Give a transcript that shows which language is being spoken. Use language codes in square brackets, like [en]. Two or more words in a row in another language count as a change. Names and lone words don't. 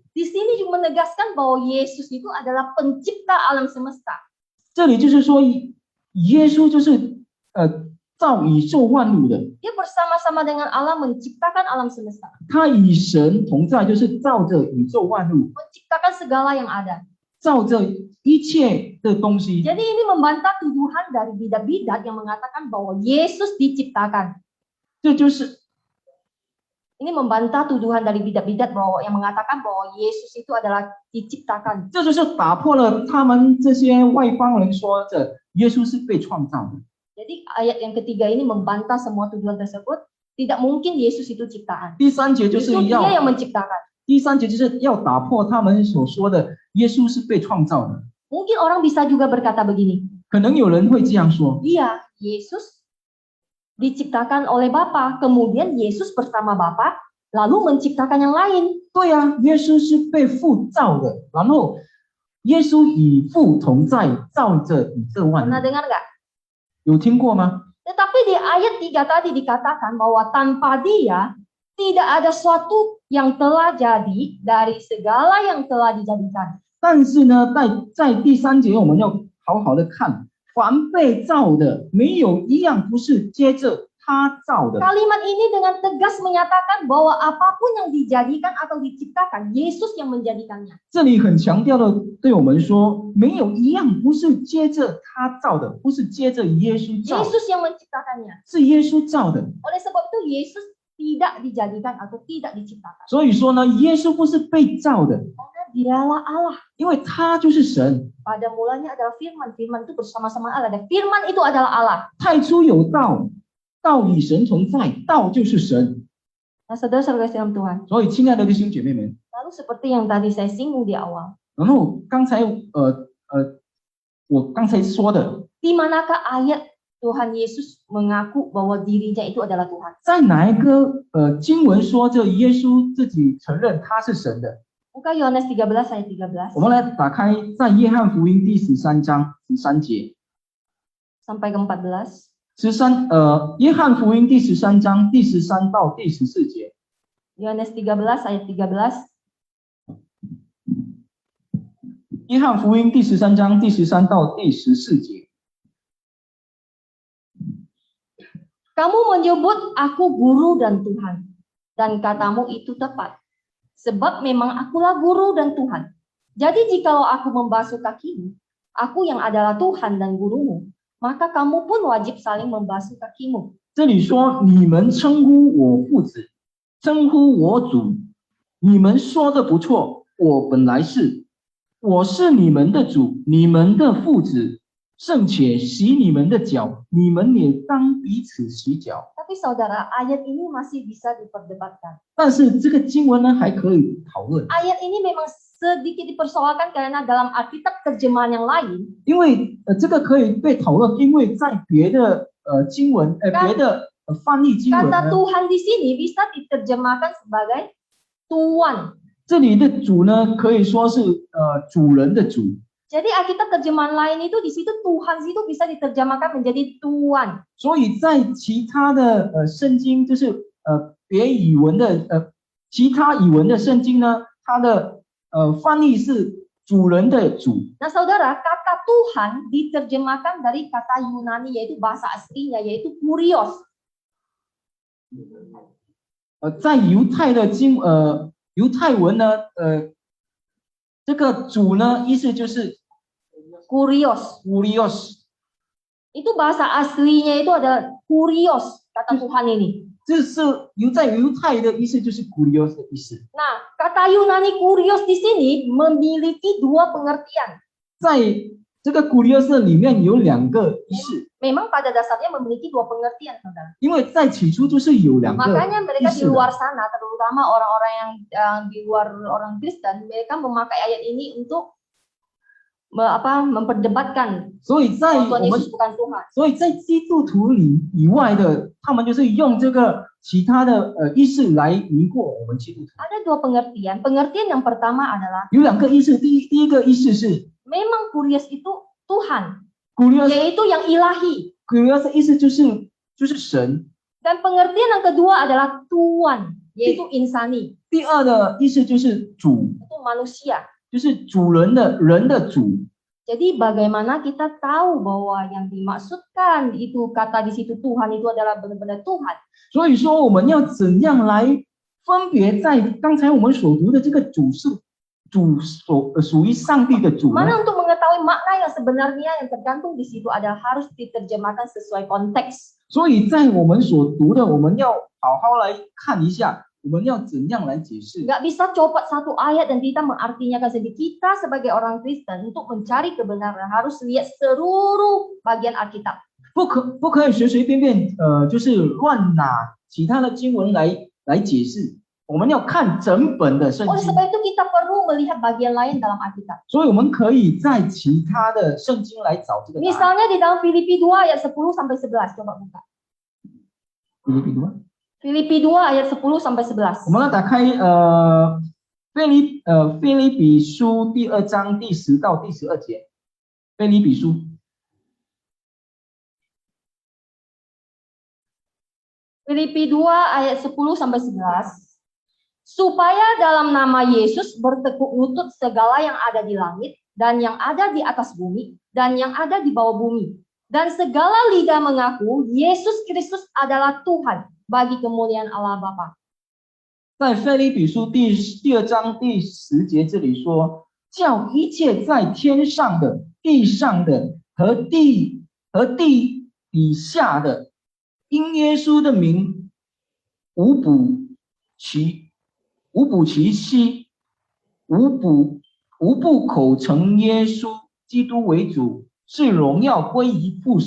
[id] Di sini juga menegaskan bahwa Yesus itu adalah pencipta alam semesta. [zh] 这里就是说，耶稣就是造宇宙万物的， [id] Dia bersama-sama dengan Allah menciptakan alam semesta, [zh] 他与神同在，就是造着宇宙万物， [id] menciptakan segala yang ada. [zh] 造着一切的东西。 [id] Jadi ini membantah tuduhan dari bidat-bidat yang mengatakan bahwa Yesus diciptakan. [zh] 这就是 [id] Ini membantah tuduhan dari bidat-bidat bahwa yang mengatakan bahwa Yesus itu adalah diciptakan. [zh] 这就是打破了他们这些外邦人说着耶稣是被创造的。 [id] Jadi ayat yang ketiga ini membantah semua tuduhan tersebut. Tidak mungkin Yesus itu ciptaan. [zh] 第3节就是 [id] Itu [zh] 要 [id] Dia yang menciptakan. [zh] 第3节就是要打破他们所说的耶稣是被创造的。 [id] Mungkin orang bisa juga berkata begini. [zh] 可能有人会这样说， [id] Iya, Yesus diciptakan oleh Bapa, kemudian Yesus bersama Bapa lalu menciptakan yang lain. [zh] 对啊，耶稣是被父造的，然后耶稣与父同在，造着宇宙万物。 [id] Pernah dengar nggak? [zh] 有听过吗？ [id] Tetapi di ayat 3 tadi dikatakan bahwa tanpa Dia tidak ada suatu yang telah jadi dari segala yang telah dijadikan. [zh] 但是呢，在第3节我们要好好的看，凡被造的，没有一样不是接着他造的。 [id] Kalimat ini dengan tegas menyatakan bahwa apapun yang dijadikan atau diciptakan, Yesus yang menjadikannya. [zh] 这里很强调的对我们说，没有一样不是接着他造的，不是接着耶稣造的， [id] Yesus yang menciptakannya. [zh] 是耶稣造的。 [id] Oleh sebab itu Yesus tidak dijadikan atau tidak diciptakan. [zh] 所以说呢，耶稣不是被造的， [id] Karena Dialah Allah. [zh] 因为他就是神。 [id] Pada mulanya adalah firman. Firman itu bersama-sama Allah. Dan firman itu adalah Allah. [zh] 太初有道，道与神同在，道就是神。 [id] Nah, saudara-saudara dalam Tuhan. [zh] 所以，亲爱的弟兄姐妹们， [id] Lalu seperti yang tadi saya singgung di awal, [zh] 然后我刚才说的， [id] di manakah ayat Tuhan Yesus mengaku bahwa dirinya itu adalah Tuhan? [zh] 在哪一个经文说这耶稣自己承认他是神的？ [id] Buka Yohanes 13 ayat 13 [zh] 我们来打开在约翰福音第13章13节， [id] sampai ke 14. [zh] 约翰福音第13章第13到第14节。 [id] Yohanes 13 ayat 13. [zh] 约翰福音第13章第13到第14节。 [id] Kamu menyebut aku guru dan Tuhan, dan katamu itu tepat. Sebab memang akulah guru dan Tuhan. Jadi jikalau aku membasuh kakimu, aku yang adalah Tuhan dan gurumu, maka kamu pun wajib saling membasuh kakimu. [zh] 这里说你们称呼我父子，称呼我主，你们说的不错，我本来是，我是你们的主，你们的父子，尚且洗你们的脚，你们也当彼此洗脚。 [id] Tapi saudara, ayat ini masih bisa diperdebatkan. [zh] 但是这个经文呢还可以讨论， [id] Ayat ini memang sedikit dipersoalkan karena dalam Alkitab terjemahan yang lain, [zh] 因为这个可以被讨论，因为在别的经文别的翻译经文 [id] kata [zh] 呢， [id] Tuhan di sini bisa diterjemahkan sebagai Tuan. [zh] 这里的主呢可以说是主人的主。 [id] Jadi Alkitab terjemahan lain itu di situ Tuhan itu bisa diterjemahkan menjadi Tuan. [zh] 所以在其他的圣经，就是别语文的其他语文的圣经呢，它的翻译是主人的主。 [id] Nah saudara, kata Tuhan diterjemahkan dari kata Yunani yaitu bahasa aslinya yaitu Kurios. [zh] 在犹太的犹太文呢，这个主呢意思就是 [id] Kurios. [zh] Kurios， [id] Itu bahasa aslinya itu adalah Kurios kata Tuhan ini. [zh] 这是在犹太的意思就是 Kurios 的意思。 [id] Nah, kata Yunani Kurios di sini memiliki dua pengertian. [zh] 在这个 Kurios 里面有两个意思， [id] Memang pada dasarnya memiliki dua pengertian, saudara. [zh] 因为在起初就是有两个 [id] Makanya [zh] 意 [id] mereka di [zh] 思的。 [id] luar sana, terutama orang-orang yang di luar orang Kristen, mereka memakai ayat ini untuk memperdebatkan [zh] 所以在 [id] bahwa [zh] 我 [id] Tuhan [zh] 们 [id] Yesus bukan Tuhan. [zh] 所以在基督徒以外的，他们就是用这个其他的意思来迷惑我们基督徒。 [id] Ada dua pengertian. Pengertian yang pertama adalah [zh] 有两个意思，第一个意思是 [id] memang Kurios itu Tuhan, [zh] Kurios， [id] yaitu yang ilahi. [zh] Kurios 的意思就是神。 [id] Dan pengertian yang kedua adalah Tuan, yaitu insani, [zh] 第二的意思就是主， [id] itu manusia. [zh] 就是主人的主。 [id] Jadi bagaimana kita tahu bahwa yang dimaksudkan itu kata di situ Tuhan itu adalah benar-benar Tuhan? [zh] 所以说我们要怎样来分别在刚才我们所读的这个主是属于上帝的主呢？ [id] Mana untuk mengetahui makna yang sebenarnya yang tergantung di situ adalah harus diterjemahkan sesuai konteks. [zh] 所以在我们所读的，我们要好好来看一下，我们要怎样来解释？ [id] Nggak bisa copot satu ayat dan kita mengartikan sendiri. Kita sebagai orang Kristen untuk mencari kebenaran harus lihat seluruh bagian Alkitab. [zh] 不可以随随便便就是乱拿其他的经文来解释。我们要看整本的圣 [id] Oleh [zh] 经， [id] sebab itu kita perlu melihat bagian lain dalam Alkitab. [zh] 所以我们可以在其他的圣经来找这个答案。 [id] Misalnya di dalam Filipi 2 ayat 10 sampai 11, coba buka. Filipi 2 ayat 10 sampai 11. [zh] 我们来打开腓立比书第2章第10到第12节。腓立比书 [id] Filipi 2 ayat 10 sampai 11. Supaya dalam nama Yesus bertekuk lutut segala yang ada di langit dan yang ada di atas bumi dan yang ada di bawah bumi. Dan segala lidah mengaku Yesus Kristus adalah Tuhan bagi kemuliaan Allah Bapa. [zh] 在腓立比书第2章第10节这里说，叫一切在天上的、地上的和地底下的，因耶稣的名无补其息，无不口称耶稣基督为主，是荣耀归于父神。